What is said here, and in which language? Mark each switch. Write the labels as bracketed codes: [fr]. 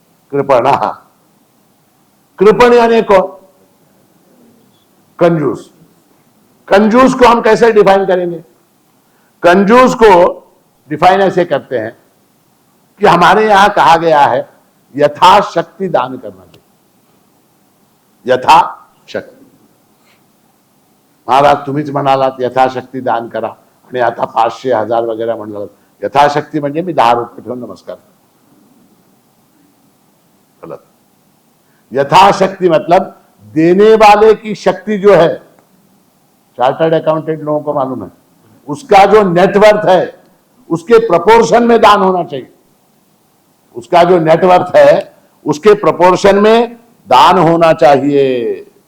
[hi] कृपणः, कृपण यानी कौन, कंजूस। कंजूस को हम कैसे डिफाइन करेंगे, कंजूस को डिफाइन ऐसे करते हैं कि हमारे यहां कहा गया है यथाशक्ति दान करना चाहिए, यथाशक्ति। [mr] महाराज तुम्हीच म्हणालात यथाशक्ती दान करा आणि आता 500, 1000 वगैरे म्हणलं, यथाशक्ती म्हणजे मी 10 रुपये ठेवून नमस्कार, गलत। [hi] यथाशक्ति मतलब देने वाले की शक्ति जो है, चार्टर्ड अकाउंटेंट लोगों को मालूम है, उसका जो नेटवर्थ है उसके प्रोपोर्शन में दान होना चाहिए, उसका जो नेटवर्थ है उसके प्रोपोर्शन में दान होना चाहिए।